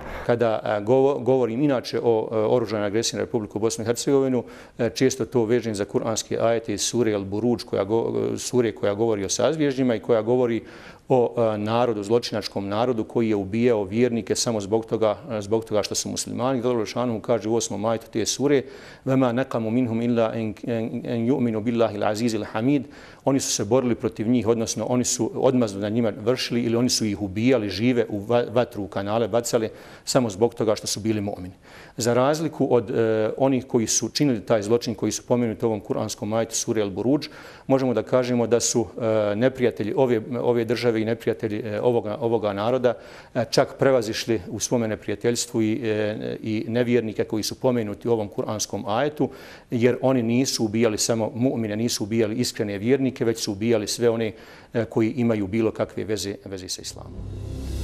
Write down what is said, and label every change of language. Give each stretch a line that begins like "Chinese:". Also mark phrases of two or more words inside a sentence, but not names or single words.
Bosnian: Kada govorim inače o oružanoj agresiji na Republiku Bosnu i Hercegovinu, često to vežem za kuranske ajete iz sure Al-Buruđ, sure koja govori o sazvježdjima i koja govori o narodu, zločinačkom narodu koji je ubijao vjernike samo zbog toga što su muslimani. Allah dželle kaže u 8. ajetu te sure:
Arabic: "وما نقموا منهم إلا أن يؤمنوا بالله العزيز الحميد."
Bosnian: Oni su se borili protiv njih, odnosno oni su odmazdu na njima vršili ili oni su ih ubijali žive u vatru, u kanale bacali samo zbog toga što su bili mu'mini. Za razliku od onih koji su činili taj zločin, koji su pomenuti u ovom kuranskom ajetu sure Al-Buruđ, možemo da kažemo da su neprijatelji ove države i neprijatelji ovoga naroda čak prevazišli u svome neprijateljstvu i nevjernike koji su pomenuti u ovom kuranskom ajetu, jer oni nisu ubijali samo mu'mine, nisu ubijali iskrene vjernike, već su ubijali sve one koji imaju bilo kakve veze sa islamom.